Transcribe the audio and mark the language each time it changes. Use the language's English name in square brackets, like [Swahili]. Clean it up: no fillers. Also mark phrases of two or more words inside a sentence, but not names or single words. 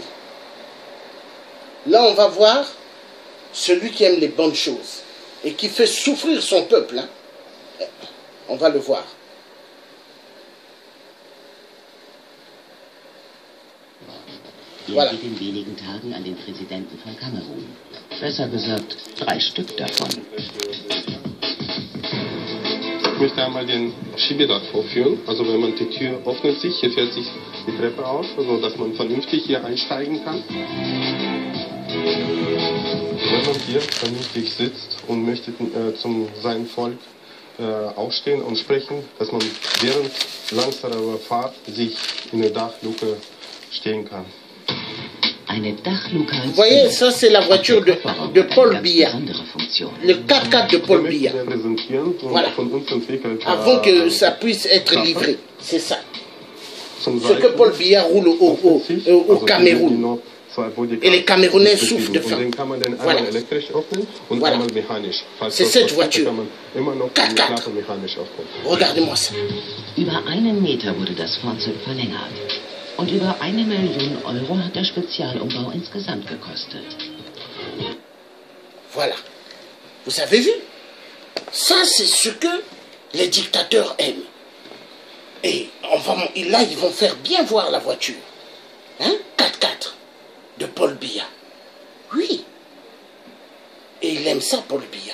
[French] Là, on va voir celui qui aime les bonnes choses et qui fait souffrir son peuple. Hein. On va le voir. Voilà. [German] In wenigen Tagen an den Präsidenten von Kamerun. Besser gesagt, 3 Stück davon. Ich möchte einmal den Schiebedach vorführen. Also wenn man die Tür öffnet sich, hier fährt sich die Treppe auf, also dass man vernünftig hier einsteigen kann. Wenn man hier vernünftig sitzt und möchte zum seinem Volk aufstehen und sprechen, dass man während langsamer Fahrt sich in der Dachluke stehen kann. [French] Vous voyez, ça c'est la voiture de Paul Biya, le 4x4 de Paul Biya. Voilà. Avant que ça puisse être livré, c'est ça. Ce que Paul Biya roule au Cameroun. Et les Camerounais souffrent de faim. Voilà. Voilà. C'est cette voiture. 4x4. Regardez-moi ça. [German] Über 1 Meter wurde das Fahrzeug verlängert. Und über 1 Million Euro hat der Spezialumbau insgesamt gekostet. [French] Voilà. Vous avez vu? Ça, c'est ce que les dictateurs aiment. Et là, ils vont faire bien voir la voiture. Hein? 4x4 de Paul Biya. Oui. Et il aime ça, Paul Biya.